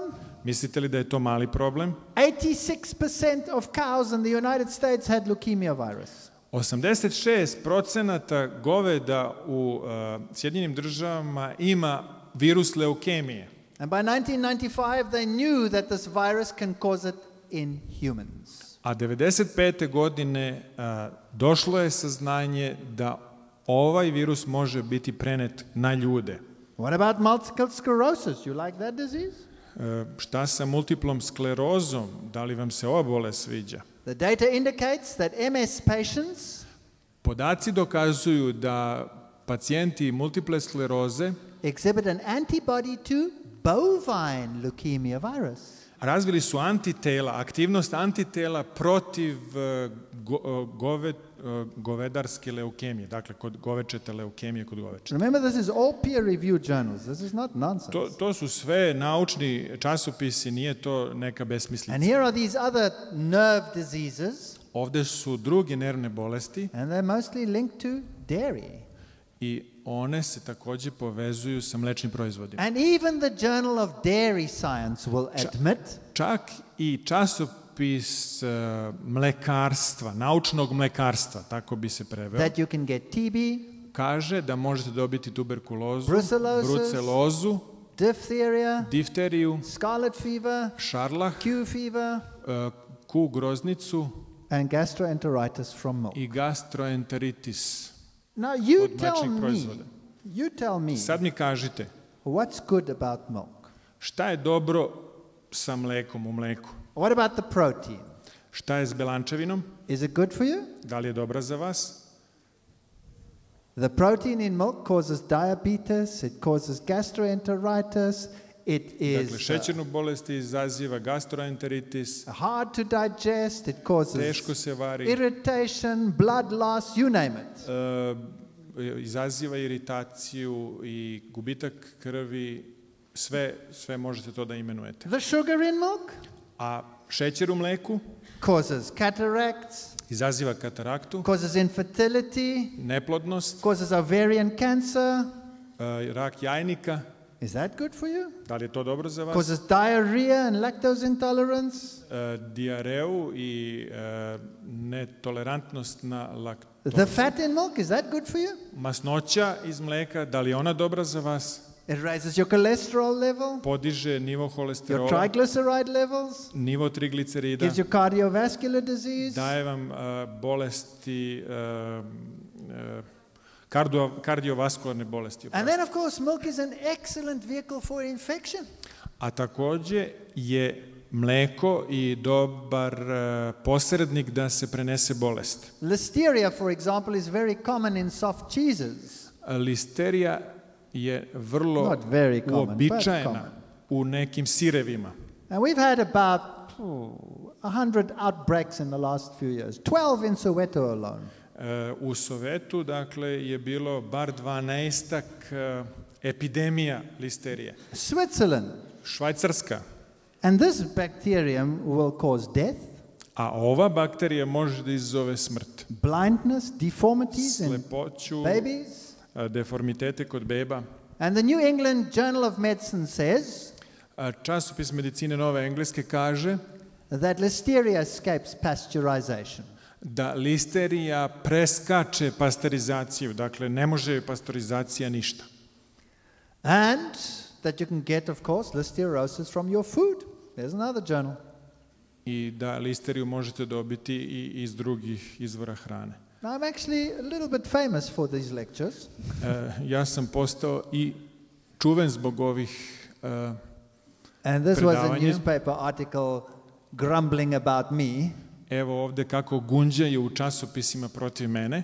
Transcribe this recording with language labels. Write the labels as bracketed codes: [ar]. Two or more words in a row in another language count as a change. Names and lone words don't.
[sr] Mislite li da je to mali problem? [en] 86% of cows in the United States had leukemia virus. [sr] 86% goveda u Sjedinjenim državama ima virus leukemije. [en] And by 1995 they knew that this virus can cause it in humans. [sr] A 95. godine došlo je saznanje da ovaj virus može biti prenet na ljude. [en] What about multiple sclerosis? You like that disease? [sr] Šta sa multiplom sklerozom? Da li vam se ova bolest sviđa? [en] The data indicates that MS patients [sr] Podaci dokazuju da pacijenti multiple skleroze [en] exhibit an antibody to bovine leukemia virus. [sr] razvili su antitela, aktivnost antitela protiv govedarske leukemije, dakle kod govečete leukemije kod govečeta. [en] Remember, this is all peer-reviewed journals. This is not nonsense. [sr] To su sve naučni časopisi, nije to neka [en] And [sr] besmislica. [en] here are these other nerve diseases, [sr] Ovde su druge nervne bolesti [en] and they're mostly linked to dairy. [sr] i one se takođe povezuju sa mlečnim proizvodima. [en] And even the Journal of Dairy Science will admit [sr] Čak i časopis mlekarstva, naučnog mlekarstva, tako bi se preveo, [en] that you can get TB, [sr] kaže da možete dobiti tuberkulozu, [en] Brucellosis, [sr] brucelozu, [en] diphtheria, [sr] difteriju, [en] scarlet fever, [sr] šarlah, [en] Q fever, [sr] Q groznicu [en] and gastroenteritis from milk. [sr] i gastroenteritis. [en] Now you [sr] od [en] tell [sr] mlečnih [en] me, [sr] proizvoda. Sad mi kažite, [en] what's good about milk? [sr] šta je dobro sa mlekom u mleku? [en] What about the protein? [sr] Šta je s belančevinom? [en] Is it good for you? [sr] Da li je dobra za vas? [en] The protein in milk causes diabetes, it causes gastroenteritis, it [sr] Dakle, [en] is [sr] šećernu bolest izaziva gastroenteritis, [en] hard to digest, it causes [sr] teško se vari, [en] irritation, blood loss, you name it. [sr] izaziva iritaciju i gubitak krvi, sve možete to da imenujete. [en] The sugar in milk [sr] A šećer u mleku [en] causes cataracts, [sr] izaziva kataraktu, [en] causes infertility, [sr] neplodnost, [en] causes ovarian cancer. [sr] rak jajnika. [en] Is that good for you? [sr] Da li je to dobro za vas? [en] Causes diarrhea and lactose intolerance. [sr] Diareu i netolerantnost na laktozu. [en] The fat in milk, is that good for you? [sr] Masnoća iz mleka, da li je ona dobra za vas? [en] It raises your cholesterol level, [sr] Podiže nivo [en] your [sr] holesterola, [en] triglyceride levels, [sr] nivo triglicerida, [en] gives you cardiovascular disease. [sr] daje vam bolesti, kardiovaskularne bolesti. [en] And then, of course, milk is an excellent vehicle for infection. [sr] A takođe je mleko i dobar posrednik da se prenese bolest. [en] Listeria, for example, is very common in soft cheeses. [sr] Listerija je vrlo [en] Not very common, but [sr] uobičajena [en] common. [sr] u nekim sirevima. [en] And we've had about 100 outbreaks in the last few years, 12 in Soweto alone. [sr] U Sovetu, dakle, je bilo bar 12 epidemija listerije. [en] Switzerland. [sr] Švajcarska. [en] And this bacterium will cause death, [sr] A ova bakterija može da izazove smrt. [en] blindness, deformities in [sr] Slepoću, [en] babies. [sr] deformitete kod beba. [en] And the New England Journal of Medicine says [sr] Časopis medicine Nove Engleske kaže [en] that listeria escapes pasteurization. [sr] da listerija preskače pasterizaciju, dakle ne može pasterizacija ništa. [en] And that you can get, of course, listeriosis from your food. There's another journal. [sr] I da listeriju možete dobiti i iz drugih izvora hrane. [en] Now, I'm actually a little bit famous for these lectures. [sr] Ja sam postao i čuven zbog ovih [en] And this was a [sr] predavanja. [en] newspaper article grumbling about me. [sr] Evo ovde kako gunđaju u časopisima protiv mene.